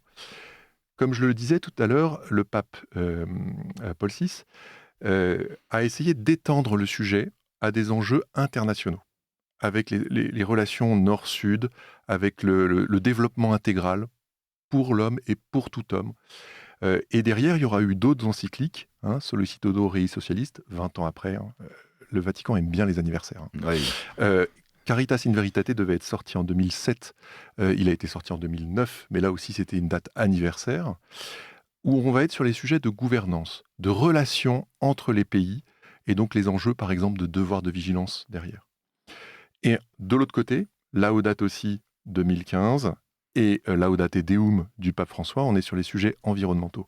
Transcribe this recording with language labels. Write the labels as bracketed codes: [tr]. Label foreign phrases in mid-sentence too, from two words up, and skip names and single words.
[fr] Comme je le disais tout à l'heure, le pape Paul VI a essayé d'étendre le sujet à des enjeux internationaux, avec les relations nord-sud, avec le développement intégral pour l'homme et pour tout homme. Et derrière, il y aura eu d'autres encycliques, Sollicitudo Rei Socialiste, 20 ans après. Le Vatican aime bien les anniversaires. Oui. Caritas in Veritate devait être sorti en 2007. Il a été sorti en 2009, mais là aussi, c'était une date anniversaire, où on va être sur les sujets de gouvernance, de relations entre les pays, et donc les enjeux, par exemple, de devoir de vigilance derrière. Et de l'autre côté, Laudato aussi 2015 et Laudate Deum du pape François, on est sur les sujets environnementaux.